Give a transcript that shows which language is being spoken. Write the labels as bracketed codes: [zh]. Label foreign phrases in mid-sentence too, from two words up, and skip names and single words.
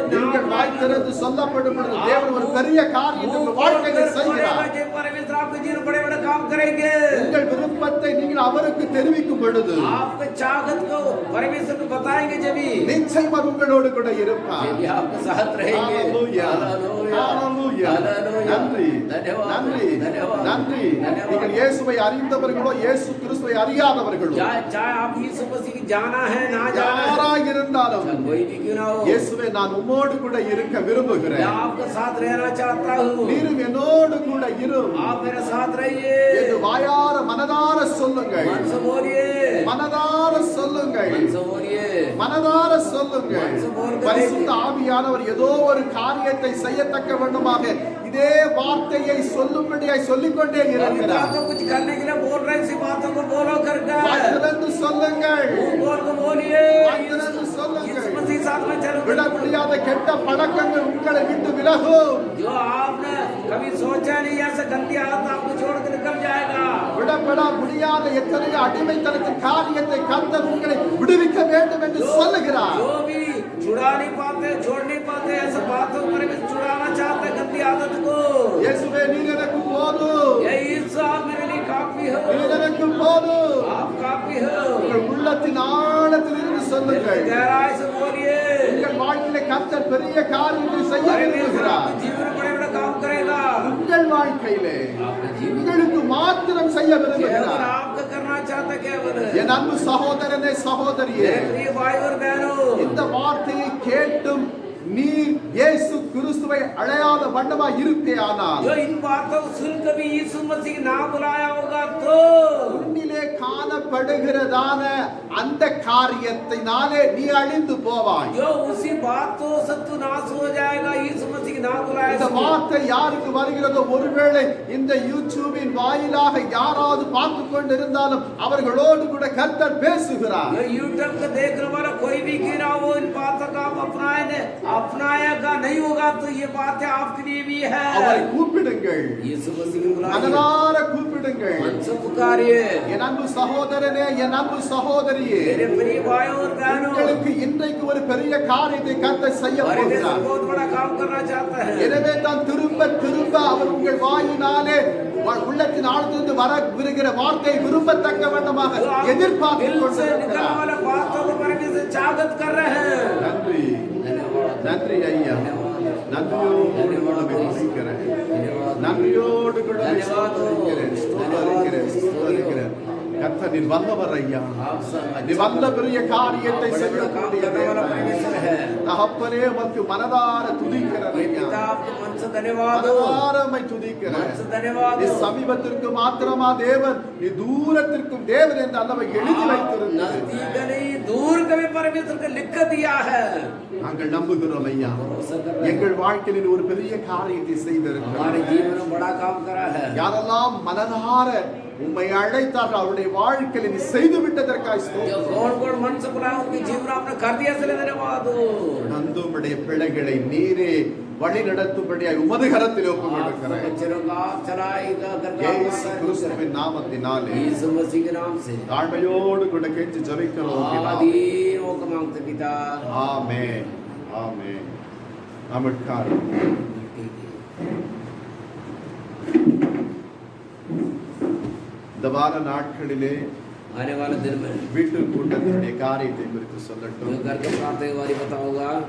[ta] நீங்கள் வாய் திறந்து சொல்லப்படும் பொழுது தேவன் ஒரு பெரிய காரியத்தை உங்கள் வாழ்க்கையில் செய்கிறார். [hi] परमेश्वर आपके जीवन बड़े बड़े काम करेंगे. [ta] உங்கள் விருப்பத்தை நீங்கள் அவருக்கு தெரிவிக்கும் பொழுது [hi] आपके चाहत को परमेश्वर को बताएंगे जब ही [ta] நிச்சயமாக உங்களோடு கூட இருப்பார். [hi] जब ही आपके साथ रहेंगे. Hallelujah. Hallelujah. Hallelujah. Hallelujah. [ta] நன்றி [hi] धन्यवाद. [ta] நன்றி [hi] धन्यवाद. [ta] நன்றி. [hi] धन्यवाद. [ta] நீங்கள் இயேசுவை அறிந்தவர்களோ இயேசு கிறிஸ்துவை அறியாதவர்களோ [hi] चाहे आप यीशु मसीह की जाना है ना जाना है, [ta] யாராக இருந்தாலும் [hi] चाहे कोई भी क्यों ना हो, [ta] இயேசுவே நான் உம்மோடு கூட இருக்க விரும்புகிறேன். [hi] मैं आपके साथ रहना चाहता हूँ. [ta] நீரும் என்னோடு கூட இரு [hi] आप मेरे साथ रहिए. [ta] என்று வாயார மனதார சொல்லுங்கள். [hi] मन से बोलिए, [ta] மனதார சொல்லுங்கள். [hi] मन से बोलिए. [ta] மனதார சொல்லுங்கள். பரிசுத்த ஆவியானவர் ஏதோ ஒரு காரியத்தை செய்யத்தக்க வேண்டுமாக இதே வார்த்தையை சொல்லும்படியாய் சொல்லிக்கொண்டே இருக்கிறார். [hi] तो कुछ करने के लिए बोल रहे हैं, इसी बातों को बोलो करके [ta] வாய் திறந்து சொல்லுங்கள். [hi] बोल को बोलिए. [ta] வாய் திறந்து சொல்லுங்கள். [hi] यीशु मसीह साथ में चलो. [ta] விட முடியாத கெட்ட பழக்கங்கள் உங்களை விட்டு விலகும். [hi] जो आपने कभी सोचा नहीं ऐसा गंदी आदत आपको छोड़ के निकल जाएगा. [ta] விடப்பட முடியாத எத்தனையோ அடிமைத்தனத்தின் காரியத்தை கர்த்தர் உங்களை விடுவிக்க வேண்டும் என்று சொல்லுகிறார். [hi] जो भी छुड़ा नहीं पाते, छोड़ नहीं पाते, ऐसे बातों पर भी छुड़ाना चाहते हैं गंदी आदत को. [ta] இயேசுவே நீர் எனக்கு போதும். [hi] ये यीशु आप मेरे लिए काफी हो. [ta] நீர் எனக்கு போதும். [hi] आप काफी हो. [ta] உங்கள் உள்ளத்தின் ஆழத்தில் இருந்து சொல்லுங்கள். [hi] गहराई से बोलिए. [ta] உங்கள் வாழ்க்கையிலே கர்த்தர் பெரிய காரியத்தை செய்ய परमेश्वर விரும்புகிறார். [hi] आपके जीवन में बड़े बड़े काम करेगा. [ta] உங்கள் வாழ்க்கையிலே [hi] आपके जीवन [ta] உங்களுக்கு மாத்திரம் செய்ய केवल விரும்புகிறார். [hi] आपका करना चाहता केवल. [ta] என் அன்பு சகோதரனே சகோதரியே, [hi] मेरे प्रिय भाई और बहनों, [ta] இந்த வார்த்தையை கேட்டும் நீர் இயேசு கிறிஸ்துவை அழையாத வண்ணமாய் இருப்பேயானால் [hi] जो इन बातों को सुन कभी यीशु मसीह ना बुलाया होगा तो [ta] உன்னிலே காணப்படுகிறதான அந்த காரியத்தினாலே நீ அழிந்து போவாய். [hi] जो उसी बातों से तू नाश हो जाएगा. यीशु मसीह ना बुलाया [ta] இந்த வார்த்தை யாருக்கு வருகிறதோ, ஒருவேளை இந்த யூடியூபின் வாயிலாக யாராவது பார்த்து கொண்டிருந்தாலும் அவர்களோடு கூட கர்த்தர் பேசுகிறார். [hi] जो यूट्यूब को देखने वाला कोई भी गिरा वो इन बातों का आप अपनाएगा नहीं होगा तो ये बातें आपके लिए भी है. [ta] அவரை கூப்பிடுங்கள். [hi] यीशु मसीह को बुलाइए. [ta] மனதார கூப்பிடுங்கள். [hi] मन से पुकारिए. [ta] என் அன்பு சகோதரனே, என் அன்பு சகோதரியே, [hi] मेरे प्रिय भाई और बहनों, [ta] உங்களுக்கு இன்றைக்கு ஒரு பெரிய காரியத்தை கர்த்தர் செய்ய परमेश्वर போகிறார். [hi] बहुत बड़ा काम करना चाहता है. [ta] எனவே தான் திரும்ப திரும்ப அவர் உங்கள் வாயினாலே உள்ளத்தின் ஆழத்திலிருந்து வருகிற வார்த்தை விரும்பத்தக்க வண்ணமாக எதிர்பார்த்து [hi] दिल से निकलने [ta] கொண்டிருக்கிறார். [hi] वाला बातों को परमेश्वर स्वागत कर रहे हैं. [ta] நன்றி நன்றி ஐயா, நன்றியோடு கூட துதிக்கிறேன். நன்றியோடு கூட ஸ்தோத்திரிக்கிறேன். ஸ்தோத்திரிக்கிறேன். கர்த்தர் நீர் வந்தவர் ஐயா, நீ வந்த பெரிய காரியத்தை செய்யக்கூடிய தேவன். தகப்பனே உமக்கு மனதார துதிக்கிறேன் ஐயா, [hi] पिता आपको मन से धन्यवाद हो. [ta] மனதார உம்மை துதிக்கிறேன். [hi] मन से धन्यवाद நீ हो. [ta] சமீபத்திற்கு மாத்திரமா தேவன், நீ தூரத்திற்கும் தேவன் என்று அல்லவை எழுதி வைத்திருந்தது. [hi] नजदीक नहीं दूर कभी परमेश्वर को लिख दिया है. [ta] நாங்கள் நம்புகிறோம் ஐயா, [hi] भरोसा कर रहे हैं. [ta] எங்கள் வாழ்க்கையில் ஒரு பெரிய காரியத்தை செய்திருக்கிறார். [hi] हमारे जीवन में बड़ा काम करा है. [ta] யாரெல்லாம் மனதார உம்மை அழைத்தார்கள் அவருடைய வாழ்க்கையில் நீ செய்து விட்டதற்காக जो ஸ்தோத்திரம். [hi] कौन कौन मन से बुलाया उनके जीवन आपने कर दिया, इसलिए धन्यवाद हो. [ta] நந்துடைய பிள்ளைகளை நீரே வழி நடத்தும்படியாய் உமது கரத்தில் ஒப்புக்கொடுக்கிறேன். [hi] बच्चों का आप चलाएगा [ta] இயேசு கிறிஸ்துவின் நாமத்தினாலே [hi] यीशु मसीह के नाम से [ta] தாழ்மையோடு கூட கெஞ்சி ஜெபிக்கிறோம் பிதாவே. [hi] आदीन होकर मांगते पिता. [ta] ஆமென் ஆமென். நமஸ்கார். இந்த வார நாட்களிலே [hi] आने वाले दिन में [ta] வீட்டு கூட்டத்தினுடைய காரியத்தை குறித்து சொல்லட்டும். [hi] जो घर के प्रार्थना के बारे में बताऊंगा.